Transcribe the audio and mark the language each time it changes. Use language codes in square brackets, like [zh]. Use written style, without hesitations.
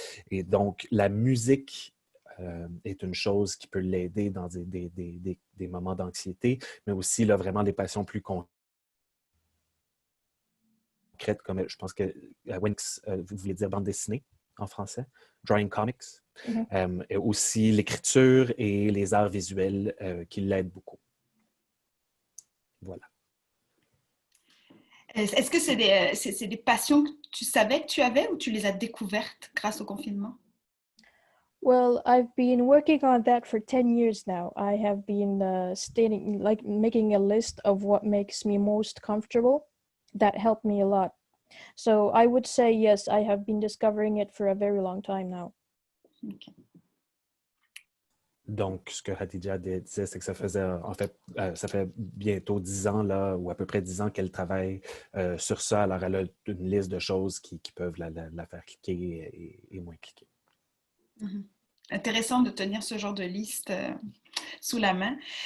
[fr] Et donc, la musique est une chose qui peut l'aider dans des moments d'anxiété, mais aussi là, vraiment des passions plus concrètes, comme je pense que Winx, vous vouliez dire bande dessinée en français, [en] drawing comics, [fr] et aussi l'écriture et les arts visuels qui l'aident beaucoup. Voilà. Est-ce que c'est des passions que tu savais que tu avais ou tu les as découvertes grâce au confinement? [en] Well, I've been working on that for 10 years now. I have been making a list of what makes me most comfortable. That helped me a lot. So I would say yes, I have been discovering it for a very long time now. Okay. [fr] Donc, ce que Khadija disait, c'est que ça faisait, en fait, ça fait bientôt 10 ans, là, ou à peu près 10 ans qu'elle travaille sur ça. Alors, elle a une liste de choses qui peuvent la faire cliquer et moins cliquer. Mm-hmm. Intéressant de tenir ce genre de liste sous la main.